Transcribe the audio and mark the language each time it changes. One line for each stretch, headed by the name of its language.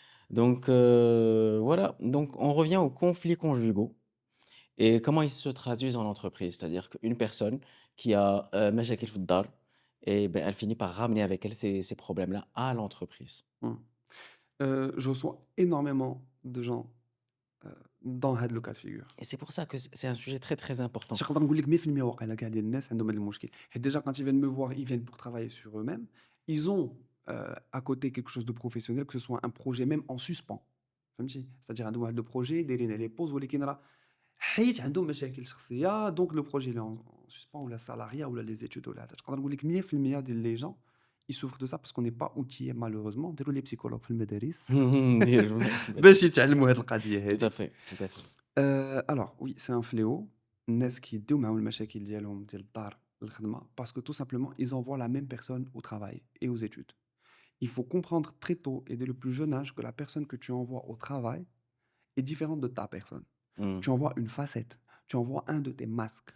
French: Donc voilà, donc on revient aux conflits conjugaux et comment ils se traduisent en entreprise. C'est-à-dire qu'une personne qui a
Arabic: مشاكل في الدار,
French: et ben, elle finit par ramener avec elle ces problèmes-là à l'entreprise. Je reçois énormément de gens dans
Arabic: هاد
French: le cas de figure. Et c'est pour ça que c'est un sujet très très important.
Arabic: Je نقدر نقول لك 100% واقيلا كاع ديال الناس عندهم هاد المشكل.
French: حيت déjà quand ils viennent me voir, ils viennent pour travailler sur eux-mêmes. Ils ont à côté quelque chose de professionnel, que ce soit un projet même en suspens.
Arabic: فهمتي؟ C'est-à-dire عندهم واحد le projet دايرين عليه pause ولكن راه حيت عندهم مشاكل شخصية
French: donc le projet il est en suspens
Arabic: ولا السالاريا ولا
French: les études
Arabic: ولا هذا. نقدر نقول لك 100% ديال
French: les gens ils souffrent de ça parce qu'on n'est pas outillés malheureusement.
Arabic: نديروا
French: les psychologues
Arabic: في المدارس باش يتعلموا هاد القضية
French: Tout à fait, tout à fait. Alors oui, c'est un fléau.
Arabic: الناس كيديو معاهم المشاكل ديالهم ديال الدار للخدمة
French: parce que tout simplement ils envoient la même personne au travail et aux études. Il faut comprendre très tôt et dès le plus jeune âge que la personne que tu envoies au travail est différente de ta personne. Mm. Tu envoies une facette, tu envoies un de tes masques,